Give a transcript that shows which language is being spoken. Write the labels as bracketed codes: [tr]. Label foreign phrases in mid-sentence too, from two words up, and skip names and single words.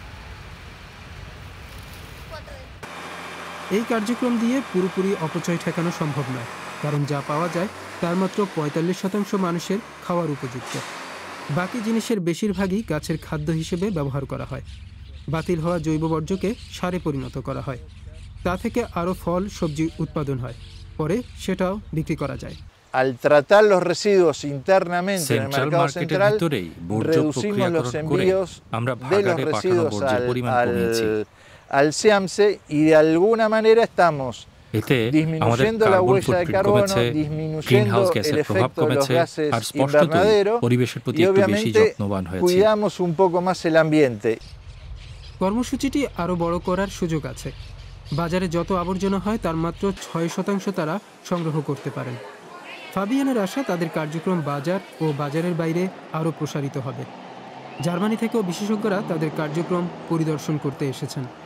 [bn] এই কার্যক্রম দিয়ে পুরোপুরি অপচয় ঠেকানো সম্ভব নয়, কারণ যা পাওয়া যায় তার মাত্র ৪৫% মানুষের খাওয়ার উপযুক্ত। বাকি জিনিসের বেশিরভাগই গাছের খাদ্য হিসেবে ব্যবহার করা হয়। বাতিল হওয়া জৈব বর্জ্যকে সারে পরিণত করা হয়। তা থেকে আরও ফল সবজি উৎপাদন হয়, পরে সেটাও বিক্রি করা যায়। [es] Al tratar los residuos internamente en el mercado central, reducimos los envíos de los residuos al SEAMSE y de alguna manera estamos disminuyendo la huella de carbono, disminuyendo el efecto de los gases invernadero y obviamente cuidamos un poco más el ambiente. [bn] কর্মসূচিটি আরও বড় করার সুযোগ আছে। বাজারে যত আবর্জনা হয় তার মাত্র ৬% তারা সংগ্রহ করতে পারেন। ফাবিয়ানের আশা তাদের কার্যক্রম বাজার ও বাজারের বাইরে আরও প্রসারিত হবে। জার্মানি থেকেও বিশেষজ্ঞরা তাদের কার্যক্রম পরিদর্শন করতে এসেছেন।